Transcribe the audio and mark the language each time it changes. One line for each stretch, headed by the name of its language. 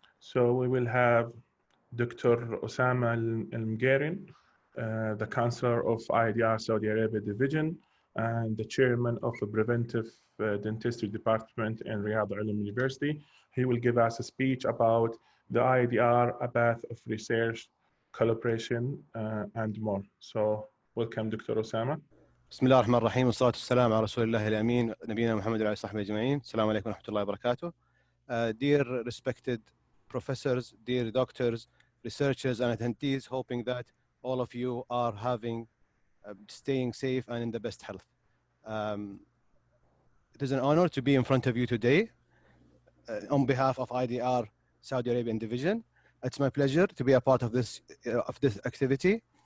English: So we will have Dr. Osama Al-Mgharin, the counselor of IDR Saudi Arabia Division and the chairman of the Preventive Dentistry Department in Riyadh Al-Alm University. He will give us a speech about the IDR, a path of research, collaboration, and more. So welcome, Dr. Osama.
Arabic: بسم الله الرحمن الرحيم والصلاة والسلام على رسول الله الأمين نبينا محمد وعلى آله وصحبه أجمعين. السلام عليكم ورحمة الله وبركاته.
English: Dear respected professors, dear doctors, researchers, and attendees, hoping that all of you are staying safe and in the best health. It is an honor to be in front of you today on behalf of IDR Saudi Arabian Division. It's my pleasure to be a part of this activity.